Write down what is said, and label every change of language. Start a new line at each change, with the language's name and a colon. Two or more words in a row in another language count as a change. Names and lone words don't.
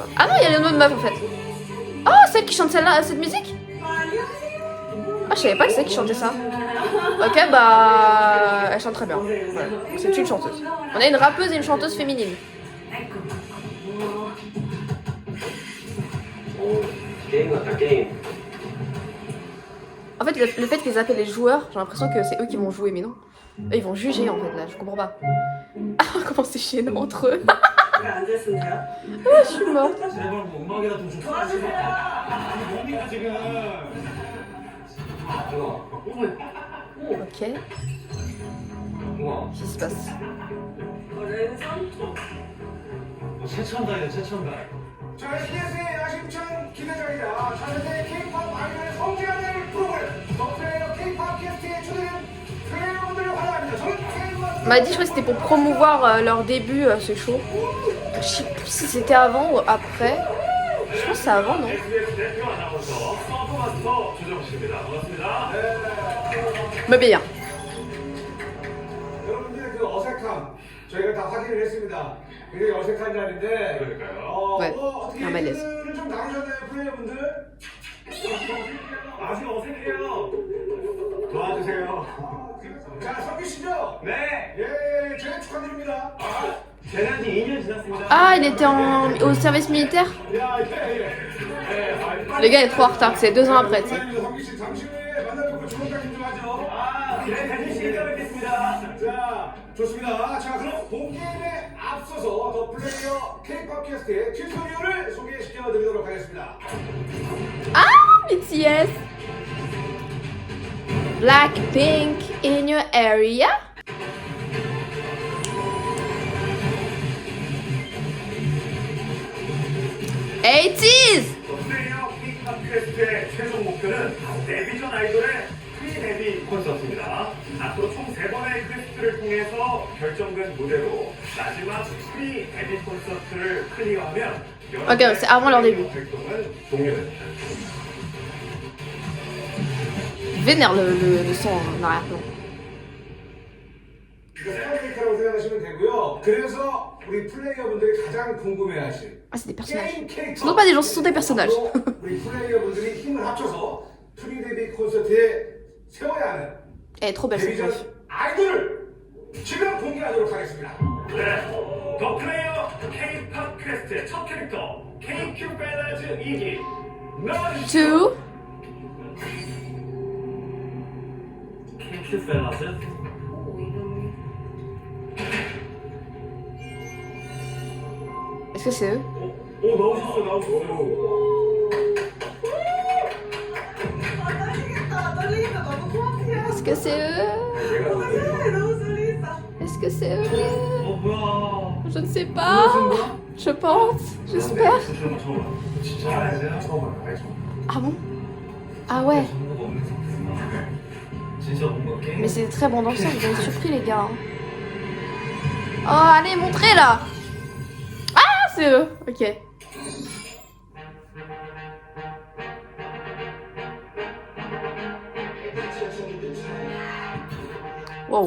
French: Ah non, il y a une autre meuf en fait. Oh, celle qui chante celle-là, cette musique? Ah, je savais pas que c'est elle qui chantait ça. Ok, bah... Elle chante très bien. Voilà. C'est une chanteuse. On a une rappeuse et une chanteuse féminine.
Korean: 게임 같다 게임.
French: En fait, le fait qu'ils appellent les joueurs, j'ai l'impression que c'est eux qui vont jouer, mais non. Eux, ils vont juger en fait là, je comprends pas. Ah, comment c'est gênant entre eux. Ah, je suis morte.
Korean: 제발 뭐 음악이라도 좀 틀어주세요. 뭡니까 지금?
French: Ok,
Korean: 우와.
French: qu'est-ce qui se passe?
Korean: 최첨단이네 최첨단. 자, TS의 야심찬 기대작이다. 차세대 K-POP 아이돌의 성장을 프로그램 더플레이어 K-POP 캐스트에 초대된 플레이어분들을 환영합니다. 저는
French: On m'a dit, je crois que c'était pour promouvoir leur début, ce show. Je sais plus si c'était avant ou après. Je pense que c'est avant, non?
Korean: 대표 아나운서 서브마스터 조정 씨입니다. 반갑습니다.
French: Mais bien.
Korean: 여러분들의 그 어색함 저희가 다 확인을 했습니다. 굉장히 어색한 자리인데 그러니까요. 네. 어떻게 아, 말렸어. 얘기를 좀 나누셨나요, 플레이어분들? 아직 어색해요. 도와주세요. 자, 성규 씨죠? 네. 예, 제가 축하드립니다. 재난 지 2년 지났습니다.
French: Ah, il était au service militaire?
Korean: 야, 예.
French: Le gars est trop en retard, c'est 2 ans après, tu sais.
Korean: 성규 씨 잠시 후에 만나뵙고 좋은 가긴 좀 하죠. 아, 네, 대진 씨 이따 뵙겠습니다. 자, 좋습니다. 자, 그럼 본 게임에 앞서서 더 플레이어 K-POP 캐스트의 튜토리얼을 소개시켜드리도록 하겠습니다.
English: Ah, BTS! Blackpink in your area? ATEEZ!
Korean: 플레이어 K-POP 퀘스트의 최종 목표는 데뷔전 아이돌의 프리-데뷔 콘서트입니다. 앞으로 총 3번의 퀘스트를 통해서 결정된 무대로 마지막 프리-데뷔 콘서트를 클리어하면
French: Ok, c'est avant leur début.
Korean: 활동은 종료됩니다.
French: Vénère le son en arrière-plan.
Korean: 스타일리스트라고 생각하시면 되고요. 그래서 우리 플레이어분들이 가장 궁금해하실
French: Ah, c'est des personnages.
Korean: 게임 캐릭터.
French: Ce ne sont pas des gens, ce sont des personnages.
Korean: 우리 플레이어분들이 힘을 합쳐서 프리데뷔 콘서트에 세워야 하는
French: Elle est trop belle cette
Korean: 데뷔전
French: meuf.
Korean: 아이돌을 지금 공개하도록 하겠습니다. 네, 더 플레이어 K-POP 퀘스트의 첫 캐릭터 KQ 벨라즈 2기 Two. KQ 펠라스?
French: Est-ce que c'est eux?
Korean: 오 나오셨어. 떨리겠다. 너무 코앞이야.
French: Est-ce que c'est eux?
Korean: 너무 떨리겠다.
French: Est-ce que c'est eux?
Korean: 뭐야?
French: Je ne sais pas. Je pense. J'espère.
Korean: 진짜 처음 봐요.
French: Ah bon? Ah ouais.
Korean: 진짜 뭔가 게임.
French: Mais c'est très bon dans le sens, vous avez surpris les gars. hein. Oh, allez, montrez là! Ah, c'est eux! Ok. Wow.